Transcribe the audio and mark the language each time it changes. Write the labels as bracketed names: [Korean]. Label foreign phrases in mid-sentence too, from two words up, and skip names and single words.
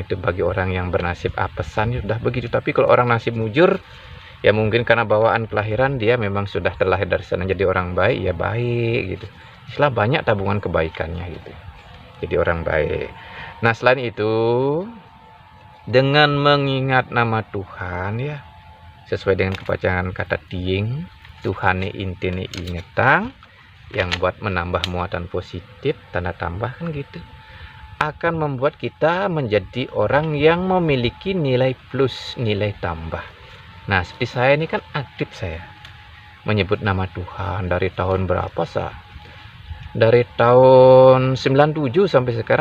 [Indonesian] Itu bagi orang yang bernasib apesan ya sudah begitu. Tapi kalau orang nasib mujur, ya mungkin karena bawaan kelahiran dia memang sudah terlahir dari sana jadi orang baik, ya baik gitu. Istilah banyak tabungan kebaikannya gitu. Jadi orang baik. Nah, selain itu, dengan mengingat nama Tuhan ya, sesuai dengan kepanjangan kata tiing, [Javanese] Tuhane intine ingetang, [Indonesian] yang buat menambah muatan positif, tanda tambah kan gitu, akan membuat kita menjadi orang yang memiliki nilai plus, nilai tambah. Nah, seperti saya ini kan aktif, saya menyebut nama Tuhan dari tahun berapa, dari tahun 97 sampai sekarang.